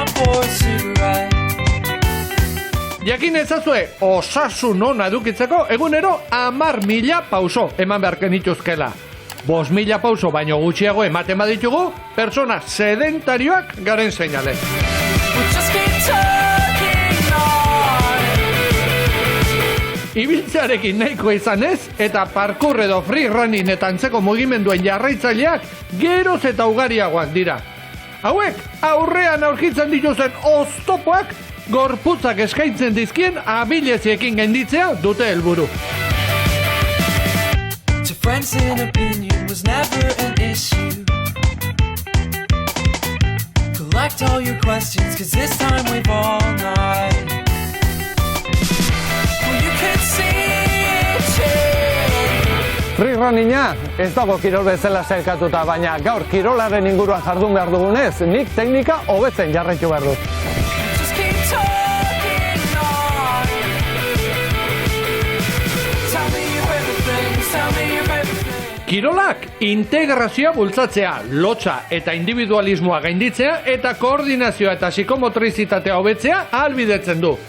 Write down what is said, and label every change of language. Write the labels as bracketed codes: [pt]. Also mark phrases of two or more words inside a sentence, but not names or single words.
[eu] Jakin ezazue, osasun ona edukitzeko egunero 10.000 pauso eman beharken dituzkela. 5.000 pauso baino gutxiago ematen baditugu, pertsona sedentarioak garen seinale. Ibiltzearekin nahiko izanez eta parkour edo [en] free running [eu] eta antzeko mugimenduen jarraitzaileak geroz eta ugariagoak dira. Hauek aurrean aurkitzen dituzen oztopoak gorputzak eskaintzen dizkien abileziekin gainditzea dute helburu. [en] Friends in opinion was never an issue. Collect all your questions, cause this time we've all night. Well, you can see it. [eu] Free runninga ez dago kirol bezala sailkatuta, baina gaur kirolaren inguruan jardun behar dugunez, nik teknika hobetzen jarraitu behar dut. [en] Just keep talking on. Tell me your favorite things, tell me your favorite things. [eu] Kirolak integrazioa bultzatzea, lotsa eta individualismoa gainditzea eta koordinazioa eta psikomotrizitatea hobetzea ahalbidetzen du.